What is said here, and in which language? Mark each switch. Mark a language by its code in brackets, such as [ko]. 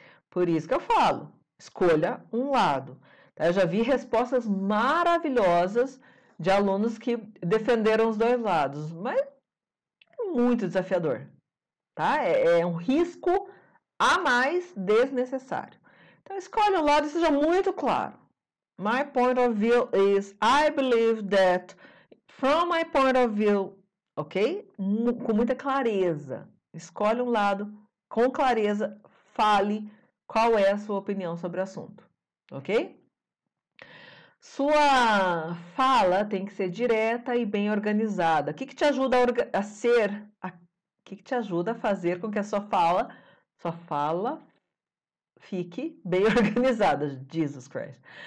[pt] Por isso que eu falo, escolha um lado. Eu já vi respostas maravilhosas de alunos que defenderam os 2 lados, mas é muito desafiador, tá? É um risco a mais desnecessário. Então, escolha um lado e seja muito claro. [en] My point of view is, I believe that, from my point of view, ok? [pt] Com muita clareza. Escolhe um lado com clareza, fale qual é a sua opinião sobre o assunto, ok? Sua fala tem que ser direta e bem organizada. O que te ajuda a ser? O que te ajuda a fazer com que a sua fala fique bem organizada? [en] Jesus Christ.